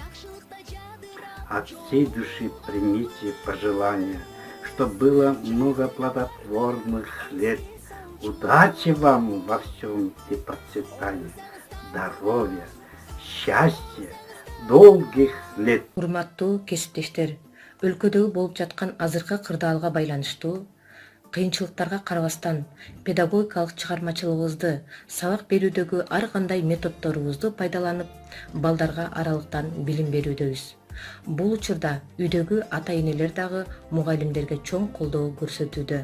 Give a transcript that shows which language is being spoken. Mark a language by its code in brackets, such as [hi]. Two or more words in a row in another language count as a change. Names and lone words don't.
[ru] От всей души примите пожелания, чтобы было много плодотворных лет. Удачи вам во всем и процветания, здоровья, счастья, долгих лет. [ky] Урматтуу кесиптештер, өлкөдөгү болуп жаткан азыркы кырдаалга байланыштуу кыйынчылыктарга карабастан педагогикалык чыгармачылыгыбызды, сабак берүүдөгү ар кандай методдорубузду пайдаланып, балдарга аралыктан билим берүүдөбүз. Бул учурда үйдөгү ата-энелер дагы мугалимдерге чоң колдоо көрсөтүүдө.